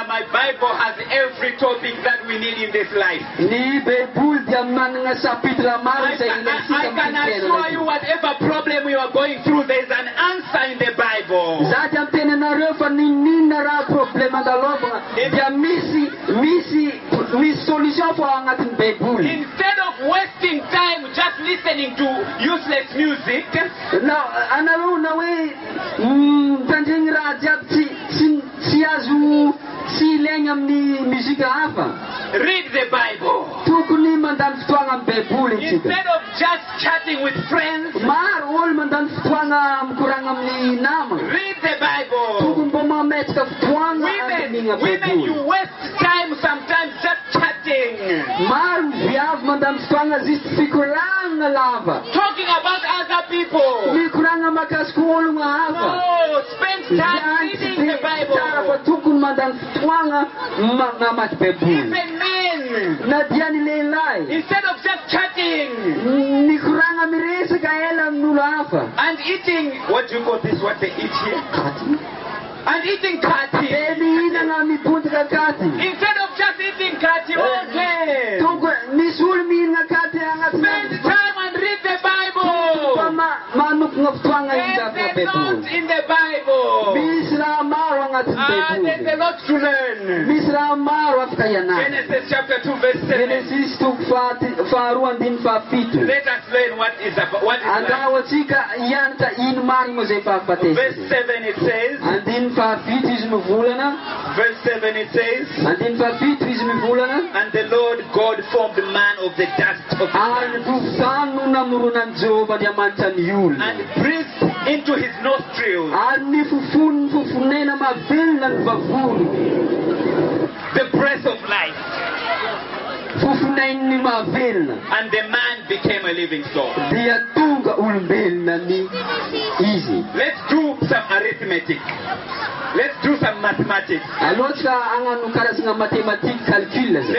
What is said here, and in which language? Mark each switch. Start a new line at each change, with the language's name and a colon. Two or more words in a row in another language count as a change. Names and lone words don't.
English: My Bible has every topic that we need in this life.
Malagasy: Ny Baiboly dia manana sapitra maro
English: I
Malagasy: izay
English: can
Malagasy: ilaitsika
English: assure you, whatever problem you are going through, there is an answer in the Bible.
Malagasy: Za dia mitenanareo fa ninona raha problema andalovagna dia misy solution fo ao agnatin'ny Baiboly.
English: Instead of wasting time just listening to useless music,
Malagasy: Na anareo na hoe tandregny raha jiaby tsy azo tsy ilaigna amin'ny muzika hafa.
English: read the Bible.
Malagasy: Tokony mandany fotoagna amin'ny Baiboly tsika.
English: Instead of just chatting with friends,
Malagasy: Maro olo mandany fotoagna mikoragna amin'ny namagna.
English: read the Bible.
Malagasy: Tokony mba mametraka fotoagna amin'igny
English: Women, you
Malagasy: Baiboly.
English: waste time sometimes just chatting,
Malagasy: Maro viavy mandany fotoagna zisy fikoragna lava.
English: talking about other people.
Malagasy: Mikoragna mahakasiky ologno hafa.
English: No, spend time reading the
Malagasy: Tsara fa
English: Bible.
Malagasy: tokony mandany fotoagna mamaky Baiboly.
English: Even men,
Malagasy: Na dia ny lehilahy.
English: instead of just chatting
Malagasy: Mikoragna miresaka ela amin'olo hafa.
English: and eating, what do you call this? What they eat here?
Malagasy: Katy.
English: And eating
Malagasy: Dia kati. mihinana mibontsaka katy.
English: Instead of just eating kati, okay.
Malagasy: Misy olo mihinana katy
English: Spend
Malagasy: agnaty.
English: time and read the
Malagasy: Fa
English: Bible.
Malagasy: manokona fotoagna
English: There's
Malagasy: izafy
English: a
Malagasy: Baiboly.
English: lot in the Bible.
Malagasy: Misy raha maro agnatin'ny
English: There's a
Malagasy: Baiboly.
English: lot to learn.
Malagasy: Misy raha maro afaka ianarana.
English: Genesis chapter 2 verse 7.
Malagasy: Genesis toko faharoa andiny fahafito.
English: Let us learn what is life.
Malagasy: Andao atsika hianatra ino marigny moa zay
English: Verse
Malagasy: fahafatesana.
English: 7 it says,
Malagasy: Andiny fahafito izy mivolana.
English: verse 7 it says,
Malagasy: Andiny fahafito izy mivolana.
English: and the Lord God formed man of the dust of the
Malagasy: Ary
English: ground
Malagasy: tovotany no namoronan'i Jehovah Andriamanitra ny olona.
English: and breathed into his nostrils
Malagasy: Ary ny fofonena mavelona ny vavony.
English: the breath of life,
Malagasy: Fofonainy mavelona.
English: and the man became a living soul.
Malagasy: Dia tonga olombelona ny izy.
English: Let's do some arithmetic. Let's do some mathematics.
Malagasy: Alohatsika hagnano karazana matematika calcul zay.